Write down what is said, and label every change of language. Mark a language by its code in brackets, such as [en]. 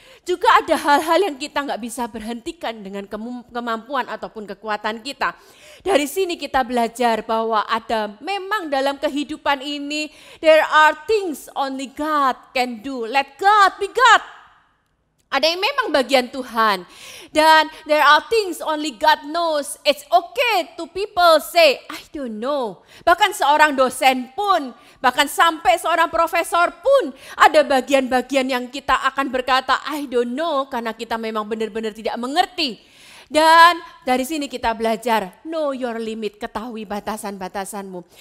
[id] Juga ada hal-hal yang kita nggak bisa berhentikan dengan kemampuan ataupun kekuatan kita. Dari sini kita belajar bahwa ada memang dalam kehidupan ini, [en] there are things only God can do, let God be God. [id] Ada yang memang bagian Tuhan. [en] Dan there are things only God knows. It's okay to people say, I don't know. [id] Bahkan seorang dosen pun, bahkan sampai seorang profesor pun, ada bagian-bagian yang kita akan berkata, [en] I don't know, [id] karena kita memang benar-benar tidak mengerti. Dan dari sini kita belajar, [en] know your limit, [id] ketahui batasan-batasanmu.